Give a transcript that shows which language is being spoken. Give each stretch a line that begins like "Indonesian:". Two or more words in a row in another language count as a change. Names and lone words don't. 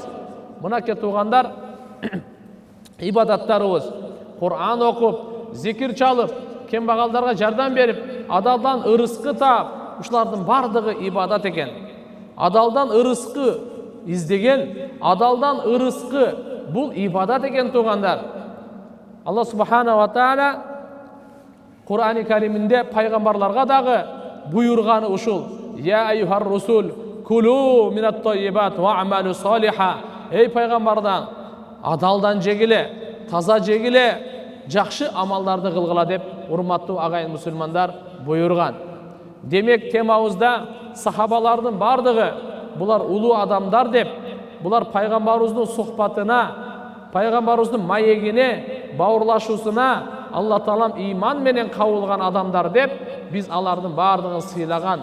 Kyrgyz: Мынакей туугандар, ибадаттарыбыз Кур'ан окуп, зикир чалып, кембагалдарга жардам берип, адалдан ырыскы таап, ушулардын бардыгы ибадат экен. Адалдан ырыскы издеген, адалдан ырыскы бул ибадат экен туугандар. Алла
Arabic: سبحانه وتعالى
Kyrgyz: Кур'ани Кариминде пайгамбарларга дагы буйрганы ушул:
Arabic: يا أيها الرسل كلوا من الطيبات واعملوا صالحا.
Kyrgyz: Эй пайгамбардан, адалдан жегиле, таза жегиле, жакшы амалдарды кылгыла деп урматтуу агайын мусулмандар буйрган. Демек темабызда сахабалардын бардыгы булар улуу адамдар деп, булар пайгамбарыбыздын сухбатына, пайгамбарыбыздын маегине, бауырлашуусуна Алла Таалам иман менен кабылган адамдар деп биз алардын бардыгын сыйлаган.